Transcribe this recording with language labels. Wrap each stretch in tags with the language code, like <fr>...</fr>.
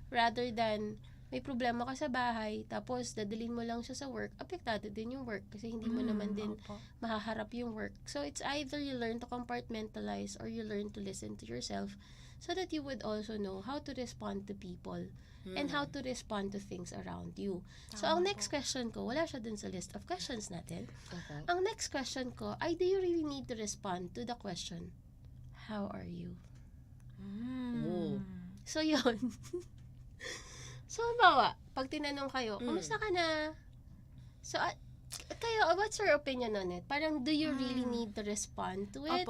<tl>Rather than, may problema ka sa bahay, tapos dadalhin mo lang siya sa work, apektado din yung work kasi hindi mo naman din Opo. mahaharap yung work.</tl> <en>So, it's either you learn to compartmentalize or you learn to listen to yourself so that you would also know how to respond to people and how to respond to things around you.</en> <tl>So, ang next question ko, wala siya dun sa list of questions natin.</tl> <en>Okay.</en> <tl>Ang next question ko ay,</tl> <en>do you really need to respond to the question, how are you? Oh.</en> <tl>So, yun. So, bawa, pag tinanong kayo, kumusta ka na?</tl> <en>So, kayo, what's your opinion on it? Parang, do you really need to respond to it?</en>